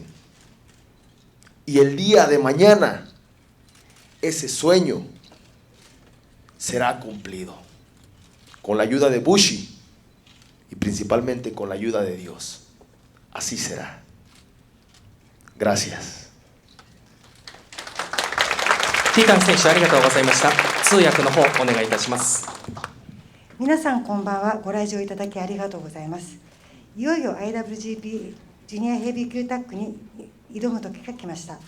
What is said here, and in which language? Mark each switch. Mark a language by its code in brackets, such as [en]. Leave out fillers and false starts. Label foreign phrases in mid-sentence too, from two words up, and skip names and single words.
[es] Y el día de mañana, ese sueño será cumplido. Con la ayuda de Bushi y principalmente con la ayuda de Dios. Así será. Gracias. [ja] ティタン選手、ありがとうございました。通訳の方お願いいたします。皆さんこんばんは。ご来場いただきありがとうございます。いよいよ IWGP ジュニアヘビー級タッグに挑む時が来ました。